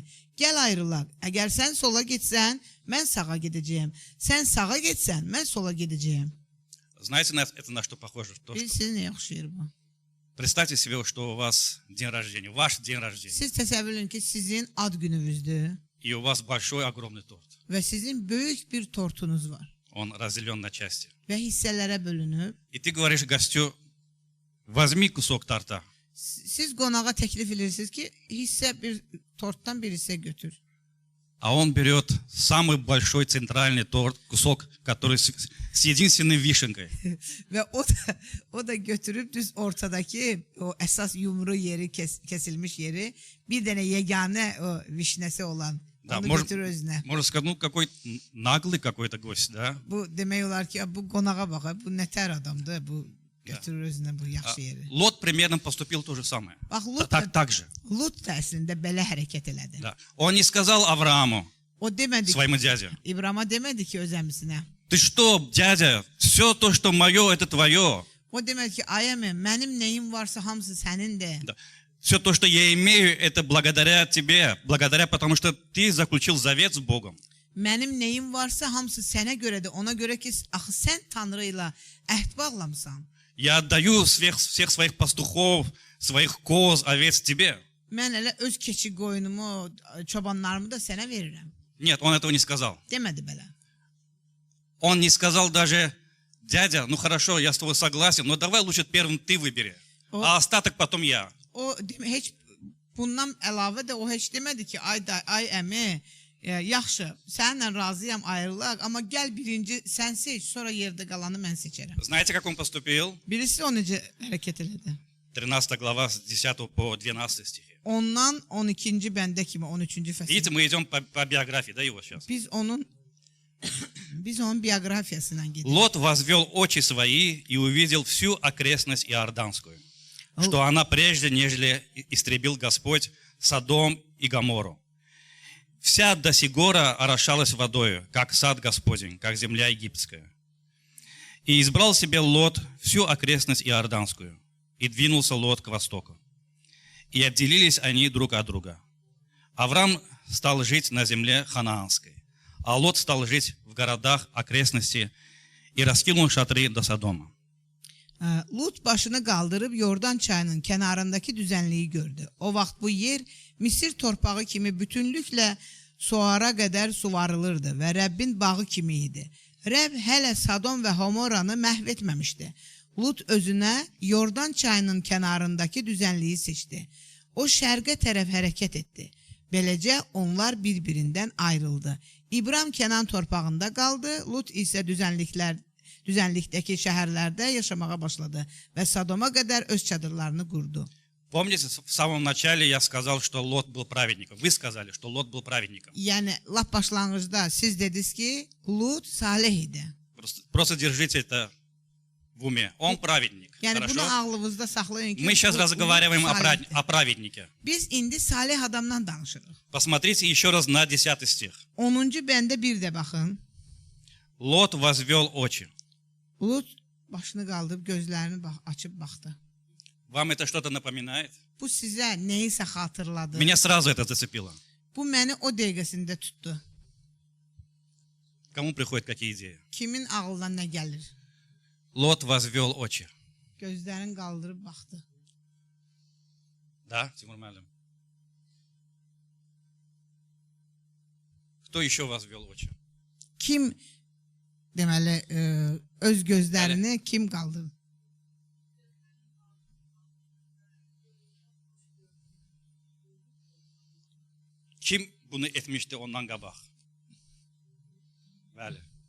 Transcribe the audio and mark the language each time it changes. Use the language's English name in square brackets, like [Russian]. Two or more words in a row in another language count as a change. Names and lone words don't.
[Azerbaijani] Gəl ayrılaq. Əgər sən sola getsən, mən sağa gedəcəyəm. Sən sağa getsən, mən sola gedəcəyəm. [Russian] Знаете, это на что похоже? То, что- [Azerbaijani] Bilirsiniz nə yaxşıyır bu? [Russian] Представьте себе, что у вас день рождения, ваш день рождения, [Azerbaijani] Siz təsəvvür edin ki, sizin ad gününüzdür [Russian] и у вас большой, огромный торт. [Azerbaijani] və sizin böyük bir tortunuz var [Russian] Он разделен на части. [Azerbaijani] və hissələrə bölünüb. [Russian] И ты говоришь гостю: возьми кусок торта. [Azerbaijani] Siz qonağa təklif edirsiniz ki, bir tortdan bir hissə götür. [Russian] А он берет самый большой центральный торт, кусок, который с единственной вишенкой. [Azerbaijani] Və o da götürüb düz ortadakı o əsas yumru yeri kəsilmiş yeri bir dənə yeganə o vişnəsi olan [Russian] Да, [Azerbaijani] onu [Russian] может, [Azerbaijani] götürür özünə. [Russian] можно сказать, ну какой naglый какой-то гость, да? [Azerbaijani] Bu demək olar ki, bu qonağa bax, bu nətər adamdır, bu götürür özünə bu [Russian] А [Azerbaijani] yaxşı yeri. [Russian] Лот примерно поступил то же самое. [Azerbaijani] Bax Lut [Russian] Так же. [Azerbaijani] Lut da əslində belə hərəkət elədi. [Russian] Да. Он не сказал Аврааму, [Azerbaijani] O demədi ki, [Russian] своему дяде: [Azerbaijani] İbrahimə demədi ki öz əmisinə. [Russian] ты что, дядя, все то, что мое, это твое. [Azerbaijani] O demədi ki, ay əmi, mənim nəyim varsa hamısı sənindir. [Russian] Да. Все то, что я имею, это благодаря тебе, благодаря, потому что ты заключил завет с Богом. [Azerbaijani] Mənim nəyim varsa hamısı sənə görədir. Ona görə ki, axı sən Tanrı ilə əhd bağlamısan. [Russian] Я отдаю всех своих пастухов, своих коз, овец тебе. [Azerbaijani] Mən elə öz keçi qoyunumu, çobanlarımı da sənə verirəm. [Russian] Нет, он этого не сказал. [Azerbaijani] Demədi belə. [Russian] Он не сказал даже: дядя, ну хорошо, я с тобой согласен, но давай лучше первым ты выбери, а остаток потом я. [Azerbaijani] O heç bundan əlavə də o heç demədi ki, ay əmi, yaxşı, səninlə razıyam, ayrılaq, amma gəl birinci sən seç, sonra yerdə qalanı mən seçərəm. [Russian] Знаете, как он поступил? [Azerbaijani] Birisi o necə hərəkət elədi? [Russian] 13 глава с 10 по 12 стихи. [Azerbaijani] Ondan 12-ci bəndə kimi 13-cü [Russian] Видите, [Azerbaijani] fəsil. [Russian] мы идем по биографии, да, его сейчас. [Azerbaijani] Biz onun bioqrafiyasından gedirik. [Russian] Лот возвел очи свои и увидел всю окрестность Иорданскую, что она прежде, нежели истребил Господь Содом и Гоморру. Вся до сигора орошалась водою, как сад Господень, как земля египетская. И избрал себе Лот всю окрестность Иорданскую, и двинулся Лот к востоку. И отделились они друг от друга. Авраам стал жить на земле ханаанской, а Лот стал жить в городах окрестностей и раскинул шатры до Содома. [Azerbaijani] Lut başını qaldırıb Yordan çayının kənarındakı düzənliyi gördü. O vaxt bu yer Misir torpağı kimi bütünlüklə Soara qədər suvarılırdı və Rəbbin bağı kimi idi. Rəbb hələ Sadom və Homoranı məhv etməmişdi. Lut özünə Yordan çayının kənarındakı düzənliyi seçdi. O şərqə tərəf hərəkət etdi. Beləcə onlar bir-birindən ayrıldı. İbram Kenan torpağında qaldı, Lut isə düzənlikdəki şəhərlərdə yaşamağa başladı və Sadoma qədər öz çadırlarını qurdu. [Russian] Помните, в самом начале я сказал, что Лот был праведником. Вы сказали, что Лот был праведником. [Azerbaijani] Yəni, lap başlanğıcda siz dediniz ki, Lut salih idi. [Russian] Просто держите это в уме. Он праведник. [Azerbaijani] Yəni, [Russian] Хорошо? [Azerbaijani] bunu ağlınızda saxlayın ki, [Russian] Мы сейчас [Azerbaijani] Lut [Russian] разговариваем [Azerbaijani] salihdir. [Russian] о праведнике. [Azerbaijani] Biz indi salih adamdan danışırıq. [Russian] Посмотрите еще раз на 10 стих. [Azerbaijani] 10-cu bəndə bir də baxın. [Russian] Лот возвел очи. [Azerbaijani] Lut başını qaldırıb gözlərini açıb baxdı. [Russian] Вам это что-то напоминает? [Azerbaijani] Bu sizə nəyisə xatırladı. [Russian] Меня сразу это зацепило. [Azerbaijani] Bu məni o dəqiqəsində tutdu. [Russian] Кому приходят какие идеи? [Azerbaijani] Kimin ağlına nə gəlir? [Russian] Лот возвел очи. [Azerbaijani] Gözlərini qaldırıb baxdı. [Russian] Да, Тимур Малим? Кто еще возвел очи? [Azerbaijani] Kim deməli öz gözlərini kim qaldırdı? Kim bunu etmişti ondan qabaq? Bəli.